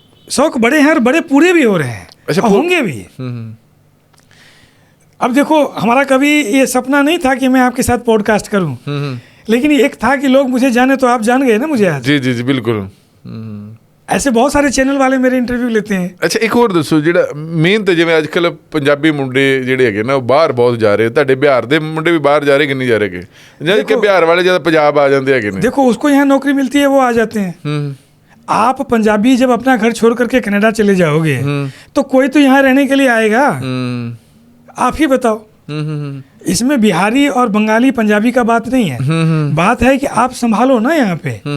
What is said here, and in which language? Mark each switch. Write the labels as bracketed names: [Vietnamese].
[Hindi] शौक बड़े हैं और बड़े पूरे भी हो रहे हैं। अच्छा, होंगे भी। अब देखो हमारा कभी ये सपना नहीं था कि मैं आपके साथ पॉडकास्ट करूं, लेकिन एक था कि लोग मुझे जाने, तो आप जान गए ना मुझे आज। जी जी जी बिल्कुल। ऐसे बहुत सारे चैनल वाले मेरे इंटरव्यू लेते हैं। [Punjabi] ਅੱਛਾ, ਇੱਕ ਹੋਰ ਦੱਸੋ, ਜਿਹੜਾ ਮੇਨ ਤਾਂ ਜਿਵੇਂ ਅੱਜ ਕੱਲ੍ਹ ਪੰਜਾਬੀ ਮੁੰਡੇ ਜਿਹੜੇ ਹੈਗੇ ਨਾ ਉਹ ਬਾਹਰ ਬਹੁਤ ਜਾ ਰਹੇ, ਤੁਹਾਡੇ ਬਿਹਾਰ ਦੇ ਮੁੰਡੇ ਵੀ ਬਾਹਰ ਜਾ ਰਹੇ ਕਿ ਨਹੀਂ ਜਾ ਰਹੇ? ਜਦ ਕਿ ਬਿਹਾਰ ਵਾਲੇ ਜ਼ਿਆਦਾ ਪੰਜਾਬ ਆ ਜਾਂਦੇ ਹੈਗੇ ਨੇ। [Hindi] देखो उसको यहाँ नौकरी मिलती है, वो आ जाते हैं। आप पंजाबी जब अपना घर छोड़ करके कनाडा चले जाओगे तो कोई तो यहाँ रहने के लिए आएगा। आप ही बताओ। इसमें बिहारी और बंगाली पंजाबी का बात नहीं है, बात है कि आप संभालो ना यहाँ पे।